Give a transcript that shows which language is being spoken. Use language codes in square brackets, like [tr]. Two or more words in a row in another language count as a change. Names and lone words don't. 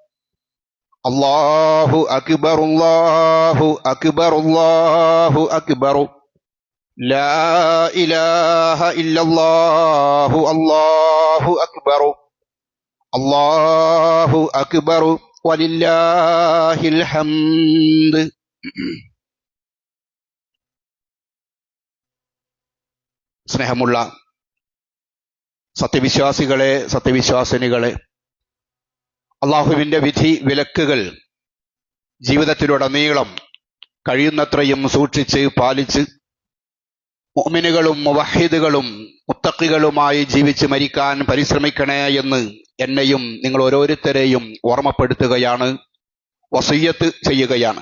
[ar] الله أكبر الله أكبر الله أكبر، لا إله إلا الله الله أكبر الله أكبر ولله الحمد. [ml] സ്നേഹമുള്ള സത്യവിശ്വാസികളെ, സത്യവിശ്വാസിനികളെ, അള്ളാഹുവിൻ്റെ വിധി വിലക്കുകൾ ജീവിതത്തിലുടനീളം കഴിയുന്നത്രയും സൂക്ഷിച്ച് പാലിച്ച് മുഅ്മിനുകളും മുവഹ്ഹിദുകളും മുത്തഖികളുമായി ജീവിച്ച് മരിക്കാൻ പരിശ്രമിക്കണേ എന്ന് എന്നെയും നിങ്ങൾ ഓരോരുത്തരെയും ഓർമ്മപ്പെടുത്തുകയാണ്, വസിയ്യത്ത് ചെയ്യുകയാണ്.